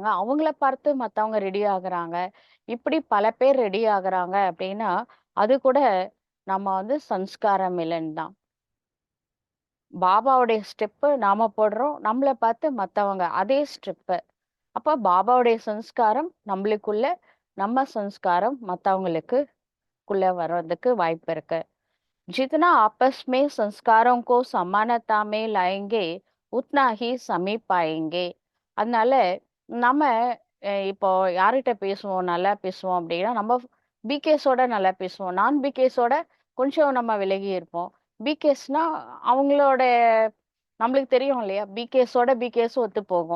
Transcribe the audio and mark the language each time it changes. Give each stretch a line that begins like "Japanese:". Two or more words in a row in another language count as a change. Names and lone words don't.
Tamil: அவங்கள பார்த்து மத்தவங்க ரெடி ஆகுறாங்க. இப்படி பல பேர் ரெடி ஆகுறாங்க அப்படின்னா, அது கூட நம்ம வந்து
Hindi: संस्कार मिलन
Tamil: தான். பாபாவுடைய ஸ்டெப்பு நாம போடுறோம். நம்மள பார்த்து மத்தவங்க அதே ஸ்டெப்பு. அப்ப பாபாவுடைய சன்ஸ்காரம் நம்மளுக்குள்ள, நம்ம சன்ஸ்காரம் மத்தவங்களுக்குள்ள வர்றதுக்கு வாய்ப்பு இருக்கு.
Hindi: जितना आपस में संस्कारों को समानता में लाएंगे उतना ही समीप पाएंगे.
Tamil: அதனால நம்ம இப்போ யார்கிட்ட பேசுவோம், நல்லா பேசுவோம் அப்படின்னா, நம்ம பிகேஸோட நல்லா பேசுவோம். நான் பிகேஸோட கொஞ்சம் நம்ம விலகி இருப்போம். பிகேஸ்னா அவங்களோட நம்மளுக்கு தெரியும் இல்லையா? பிகேஸோட பிகேஸ் ஒத்து போகும்.